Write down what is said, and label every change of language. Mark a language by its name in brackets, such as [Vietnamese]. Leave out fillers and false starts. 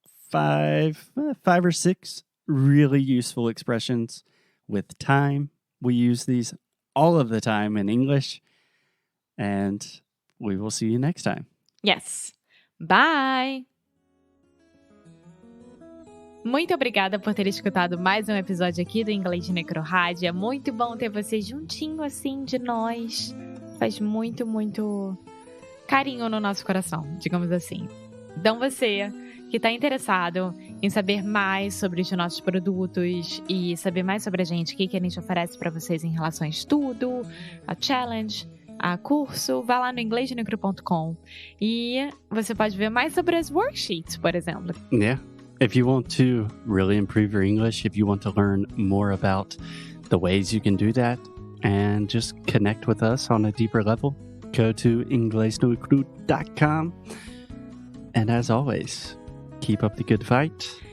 [English] 5 or 6 really useful expressions with time. We use these all of the time in English, and we will see you next time. Yes. Bye! [Portuguese] Muito obrigada por ter escutado mais um episódio aqui do Inglês de Necrorádio. É muito bom ter você juntinho assim de nós. Faz muito, muito carinho no nosso coração, digamos assim. Então você que está interessado em saber mais sobre os nossos produtos e saber mais sobre a gente, o que a gente oferece para vocês em relação a estudo, a challenge a curso, vá lá no inglesnegro.com e você pode ver mais sobre as worksheets, por exemplo. [English] Yeah. If you want to really improve your English, if you want to learn more about the ways you can do that and just connect with us on a deeper level, go to inglesnegro.com. And as always, keep up the good fight.